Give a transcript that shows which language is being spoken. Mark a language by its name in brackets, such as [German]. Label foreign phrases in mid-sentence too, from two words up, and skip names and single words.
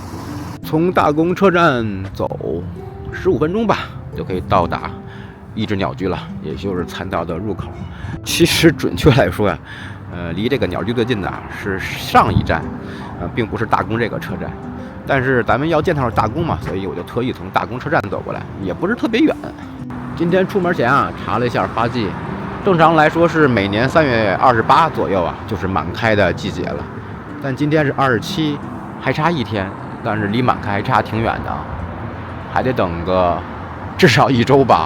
[Chinese] 從大宮車站走15分鐘吧，就可以到達一只鳥居了，也就是餐道的入口。其實準確來說啊，離這個鳥居最近的是上一站，並不是大宮這個車站。但是咱們要見到大宮嘛，所以我就特意從大宮車站走過來，也不是特別遠。今天出门前啊，查了一下花季，正常來說是每年3月28左右啊，就是滿開的季節了。但今天是27，還差1天，但是離滿開還差挺遠的，還得等個至少1周吧。